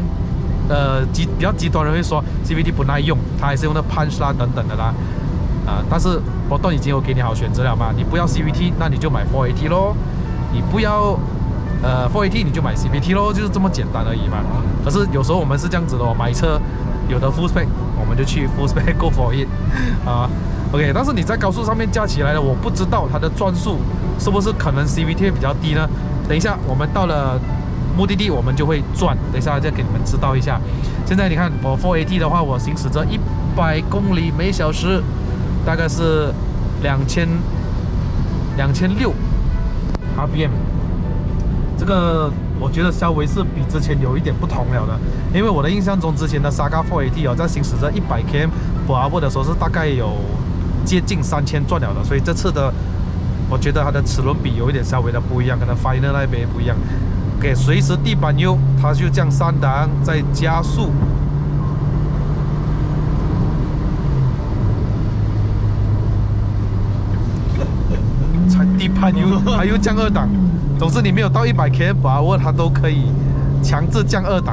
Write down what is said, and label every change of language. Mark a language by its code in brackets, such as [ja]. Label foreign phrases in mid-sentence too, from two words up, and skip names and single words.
[zh] 比較極端的人會說 CVT 不耐用，它還是用的 punch 啦等等的啦，但是Proton已經有給你好選擇了嘛，你不要 CVT， 那你就買 4AT 咯，你不要4AT 你就買 CVT 咯，就是這麼簡單而已嘛。可是有時候我們是這樣子的哦，買車有的 [en] full spec [zh] 我們就去 [en] full spec go for it OK， [zh] 但是你在高速上面加起來了，我不知道它的轉速是不是可能 CVT 比較低呢？等一下我們到了目的地我們就會轉。等一下再給你們知道一下。現在你看我 4AT 的話，我行駛着100公里每小時，大概是2600 RPM。這個我覺得稍微是比之前有一點不同了的，因為我的印象中之前的 Saga 4AT 哦，在行駛着100 km/h 的時候是大概有接近3000轉了的，所以這次的我覺得它的齒輪比有一點稍微的不一樣，可能 Final 那邊也不一樣。給隨時地板油，它就降3檔再加速。踩地板油，它又降2檔。总之你沒有到100 km/h，它都可以強制降2檔。